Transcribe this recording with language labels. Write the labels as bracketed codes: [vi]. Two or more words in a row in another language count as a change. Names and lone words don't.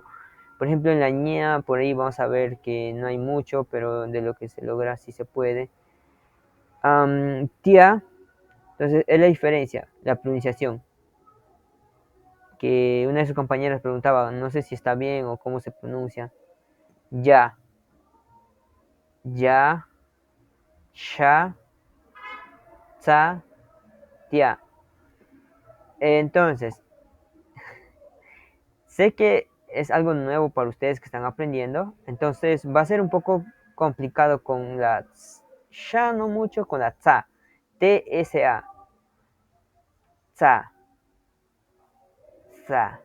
[es] Por ejemplo, en la ñea, por ahí vamos a ver que no hay mucho, pero de lo que se logra sí se puede. Tía, entonces es la diferencia, la pronunciación. Que una de sus compañeras preguntaba, no sé si está bien o cómo se pronuncia. Ya, ya, sha, za, tia. Entonces, sé que es algo nuevo para ustedes que están aprendiendo, entonces va a ser un poco complicado con la sha, no mucho, con la tsa, T-S-A, tsa, tsa.